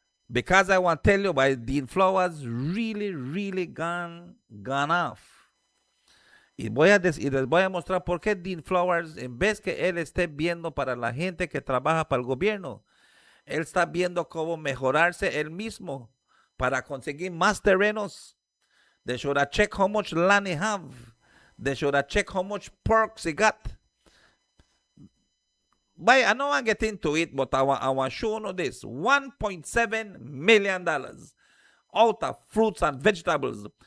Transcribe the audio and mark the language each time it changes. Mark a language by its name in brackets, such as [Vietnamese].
[English] Because I want to tell you about Dean Flowers really gone off. [Spanish] Y les voy a mostrar por qué Dean Flowers, en vez que él esté viendo para la gente que trabaja para el gobierno, él está viendo cómo mejorarse él mismo para conseguir más terrenos. [English] They should have checked how much land he have. They should have checked how much perks he got. But I don't want to get into it, but I want to show you this. $1.7 million out of fruits and vegetables.